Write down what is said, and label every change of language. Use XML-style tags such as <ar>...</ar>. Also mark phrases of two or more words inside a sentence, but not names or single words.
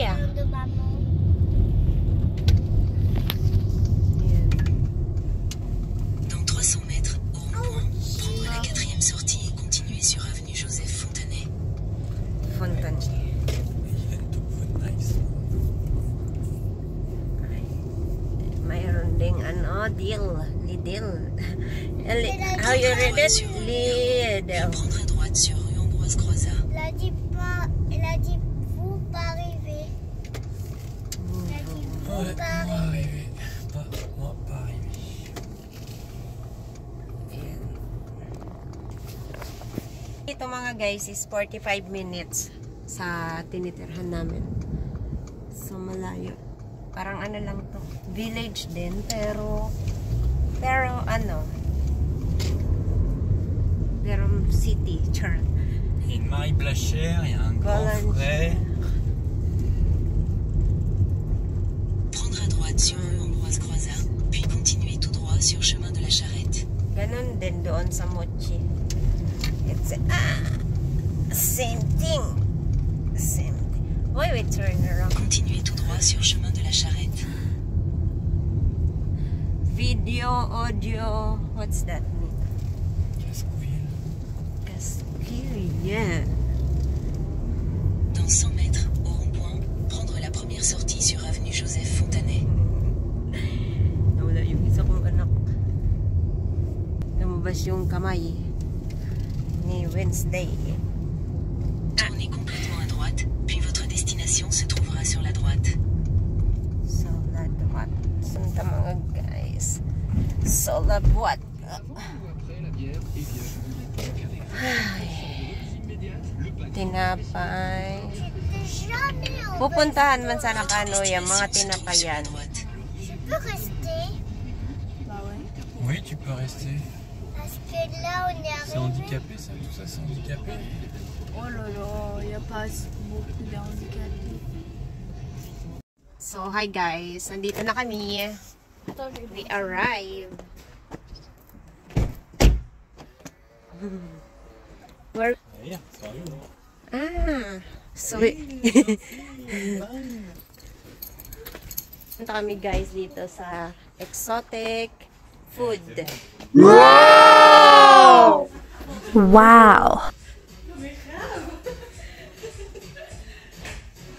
<fr>Magasin de maman. Dans 300 mètres, au rond-point, prendre la 4e sortie et continuer sur avenue Joseph Fontanet. Fontaine.</fr> <en>Nice.</en> <tl>Mayroon ding ano, deal. Lidl.</tl> <en>How you read it?</en> <fr>Puis Lidl. prendre à droite sur rue Ambroise Croizat. Elle a dit vous pas arriver. Elle a dit vous Ouais, pas on va arriver. arriver. Moi, pas arriver.</fr> <tl>Ito mga guys is 45 minutes sa tinitirhan namin. So malayo. Parang ano lang to. Village din pero ano. Pero city. Char.</tl> <fr>Il y a une Marie Blachère, il y a un grand Golden. frais. Prendre à droite sur rue Ambroise Croizat, puis continuer tout droit sur chemin de la Charrette.</fr> <tl>Ganon din doon sa Mochi.</tl> <en>It's same thing. Same thing. Why we turn around?</en> <fr>Continuez tout droit sur chemin de la Charrette.</fr> <en>Video, audio, what's that mean?</en> <fr>Cascouville.</fr> <en>Yeah.</en> <fr>Dans 100 mètres, au rond-point, prendre la première sortie sur avenue Joseph Fontanet.</fr> <tl>Nawala yung isa kong anak. Lumabas yung kamay ni Wednesday.</tl> <fr>Tournez complètement à droite, puis votre destination se trouvera sur la droite.</fr> <tl>So, ladwat. Sunta mga guys. So, ladwat. Tinapay.</tl> <fr>Jamais on</fr> <tl>Pupuntahan man sana</tl> <fr>Votre</fr> <tl>Kanoy ang mga</tl> <fr>destination se trouve sur la</fr> <tl>tinapayan.</tl> <fr>droite. peut rester. Bah ouais. Oui, tu peux rester. Parce que là, on est C'est arrivé. handicapé, ça, tout ça, c'est handicapé. Oh là là, il n'y a pas beaucoup d'handicapés.</fr> <tl>So,</tl> <en>hi guys.</en> <tl>Nandito na kami.</tl> <en>We arrived. Where?</en> <fr>Derrière, sérieux.</fr> <tl>So, punta kami guys dito sa</tl> <en>exotic food. Wow! Wow!</en>